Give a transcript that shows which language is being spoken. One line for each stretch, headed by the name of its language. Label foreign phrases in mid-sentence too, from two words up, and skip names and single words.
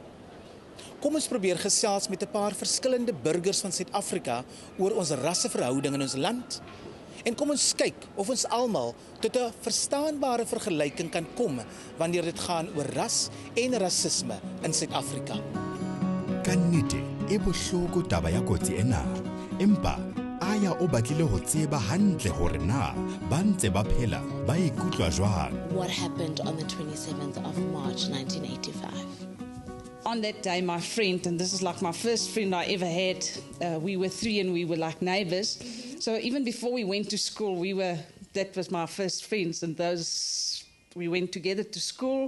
Afrikaans: Kom ons probeer gesels met 'n paar verskillende burgers van Suid-Afrika oor ons rasseverhouding in ons land. En kom ons kyk of ons almal tot 'n verstaanbare vergelyking kan kom wanneer dit gaan oor ras en rasisme in Suid-Afrika.
Southern Sotho: Kannete e bohloko taba ya kotsi ena. Empa aya o batlile ho tseba hantle hore na ba ntse ba phela ba ikutlwa jwang.
English: What happened on the 27th of March 1985? On that day, my friend, and this is like my first friend I ever had, we were 3 and we were like neighbors. So even before we went to school, that was my first friends, and we went together to school.